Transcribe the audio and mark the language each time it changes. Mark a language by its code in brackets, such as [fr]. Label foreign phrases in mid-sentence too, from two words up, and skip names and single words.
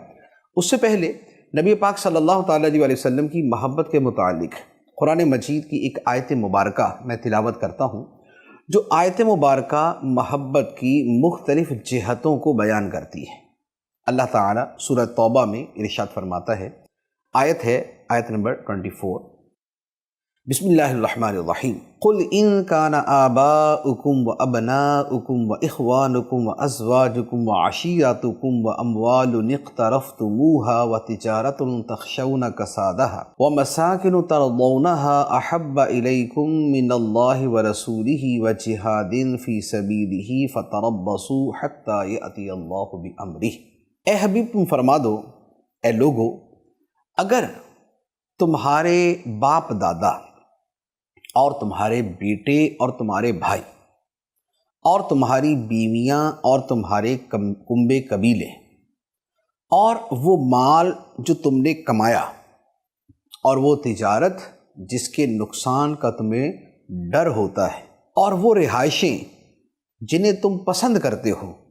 [ur] اس سے پہلے نبی پاک [ar] صلی اللہ تعالیٰ علیہ وسلم [ur] کی محبت کے متعلق قرآن مجید کی ایک آیت مبارکہ میں تلاوت کرتا ہوں، جو آیت مبارکہ محبت کی مختلف جہتوں کو بیان کرتی ہے۔ اللہ تعالیٰ سورہ توبہ میں ارشاد فرماتا ہے، آیت نمبر 24، [ar] بسم اللہ الرحمن الرحیم، قل ان کان آباؤکم و ابناؤکم و اخوانکم و ازواجکم و عشیرتکم و اموال اقترفتموها و تجارت تخشون کسادها و مساکن ترضونها احب الیکم من اللہ و رسولہ و جہاد فی سبیلہ فتربصوا حتی یأتی اللہ بامرہ۔ [ur] اے حبیب تم فرما دو، اے لوگو، اگر تمہارے باپ دادا اور تمہارے بیٹے اور تمہارے بھائی اور تمہاری بیویاں اور تمہارے کنبے قبیلے اور وہ مال جو تم نے کمایا اور وہ تجارت جس کے نقصان کا تمہیں ڈر ہوتا ہے اور وہ رہائشیں جنہیں تم پسند کرتے ہو،